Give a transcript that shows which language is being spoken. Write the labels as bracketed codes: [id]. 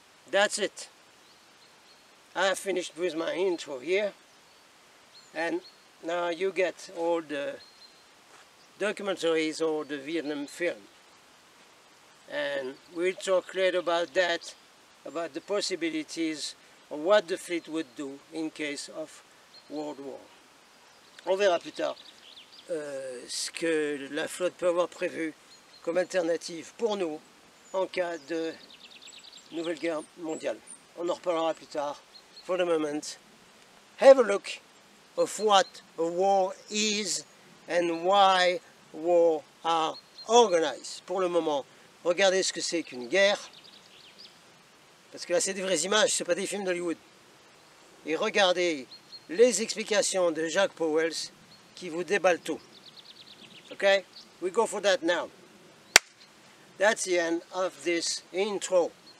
[en] That's it. I have finished with my intro here, and now you get all the documentaries or the Vietnam film. And we'll talk later about that, about the possibilities of what the fleet would do in case of World War. [fr] On verra plus tard ce que la flotte peut avoir prévu comme alternative pour nous en cas de nouvelle guerre mondiale. On en reparlera plus tard. [en] For the moment, have a look of what a war is and why war are organized. [fr] Pour le moment, regardez ce que c'est qu'une guerre, parce que là c'est des vraies images, c'est pas des films d'Hollywood. Et regardez les explications de Jack Powell qui vous déballent tout. [en] Okay? We go for that now. That's the end of this intro.